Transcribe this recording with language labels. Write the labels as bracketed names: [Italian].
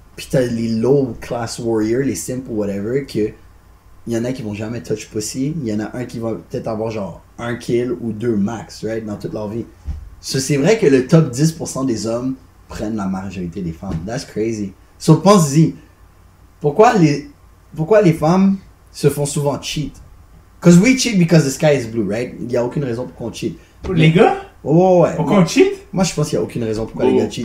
[French] Pis t'as les low class warriors, les simple whatever, que il y en a qui vont jamais [English] touch pussy. [French] Il y en a un qui va peut-être avoir genre un kill ou deux max, right, dans toute leur vie. So, c'est vrai que le top 10% des hommes prennent la majorité des femmes. [English] That's crazy. [French] So, pense-y. Pourquoi les femmes se font souvent cheat? [English] Cause we cheat because the sky is blue, right? [French] Il y a aucune raison pour qu'on cheat. Les gars? Oh, ouais. Pourquoi on cheat? Moi, je pense qu'il y a aucune raison pourquoi les gars cheat.